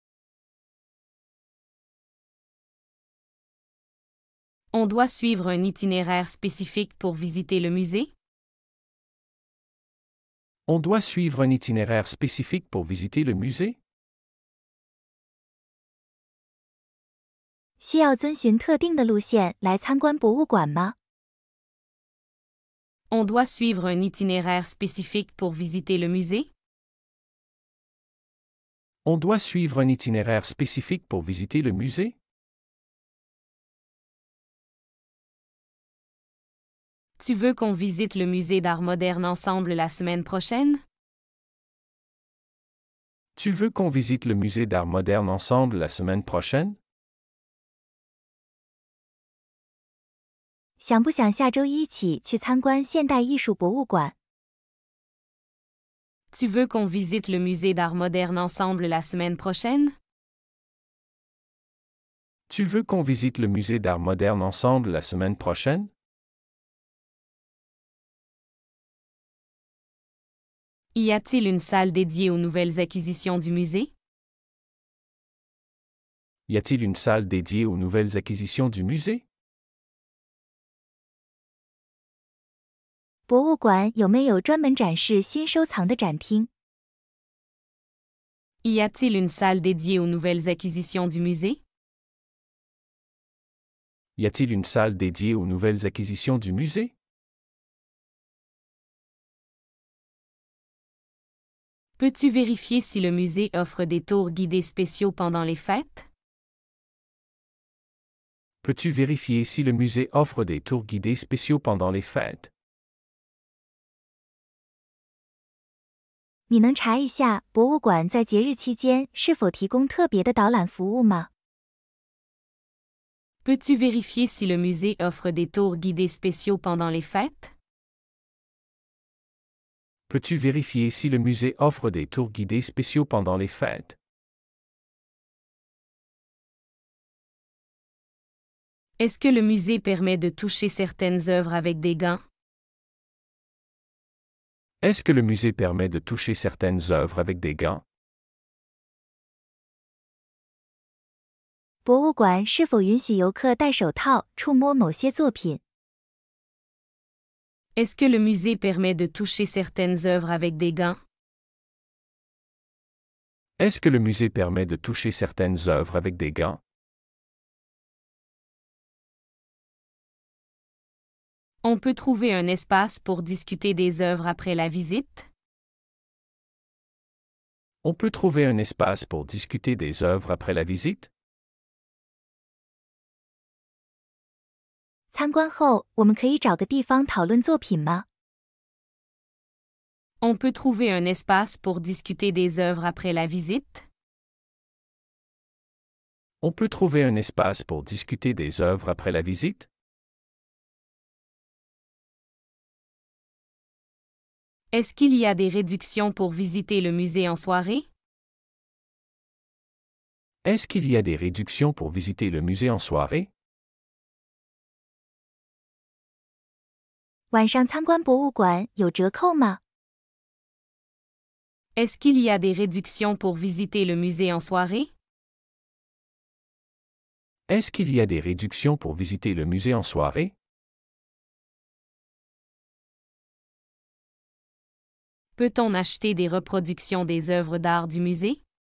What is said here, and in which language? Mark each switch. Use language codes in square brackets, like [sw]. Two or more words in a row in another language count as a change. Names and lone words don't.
[fr] On doit suivre un itinéraire spécifique pour visiter le musée? On doit suivre un itinéraire spécifique pour visiter le musée? [zh] 需要遵循特定的路线来参观博物馆吗？ [fr] On doit suivre un itinéraire spécifique pour visiter le musée? On doit suivre un itinéraire spécifique pour visiter le musée? Tu veux qu'on visite le musée d'art moderne ensemble la semaine prochaine? Tu veux qu'on visite le musée d'art moderne ensemble la semaine prochaine? [zh] 想不想下周一起去参观现代艺术博物馆？ [fr] Tu veux qu'on visite le musée d'art moderne ensemble la semaine prochaine? Tu veux qu'on visite le musée d'art moderne ensemble la semaine prochaine? Y a-t-il une salle dédiée aux nouvelles acquisitions du musée? Y a-t-il une salle dédiée aux nouvelles acquisitions du musée? [zh] 博物馆有没有专门展示新收藏的展厅？ [fr] Y a-t-il une salle dédiée aux nouvelles acquisitions du musée? Y a-t-il une salle dédiée aux nouvelles acquisitions du musée? Peux-tu vérifier si le musée offre des tours guidés spéciaux pendant les fêtes? Peux-tu vérifier si le musée offre des tours guidés spéciaux pendant les fêtes? [zh] 你能查一下博物馆在节日期间是否提供特别的导览服务吗？ [fr] Peux-tu vérifier si le musée offre des tours guidés spéciaux pendant les fêtes? Peux-tu vérifier si le musée offre des tours guidés spéciaux pendant les fêtes? Est-ce que le musée permet de toucher certaines œuvres avec des gants? Est-ce que le musée permet de toucher certaines œuvres avec des gants? [zh] 博物馆是否允许游客戴手套触摸某些作品？ [fr] Est-ce que le musée permet de toucher certaines œuvres avec des gants? Est-ce que le musée permet de toucher certaines œuvres avec des gants? On peut trouver un espace pour discuter des œuvres après la visite? On peut trouver un espace pour discuter des œuvres après la visite? [zh] 参观后，我们可以找个地方讨论作品吗？ [fr] On peut trouver un espace pour discuter des œuvres après la visite? On peut trouver un espace pour discuter des œuvres après la visite? Est-ce qu'il y a des réductions pour visiter le musée en soirée? Est-ce qu'il y a des réductions pour visiter le musée en soirée? [zh] 晚上参观博物馆有折扣吗？ [fr] Est-ce qu'il y a des réductions pour visiter le musée en soirée? Est-ce qu'il y a des réductions pour visiter le musée en soirée? Peut-on acheter des reproductions des œuvres d'art du musée?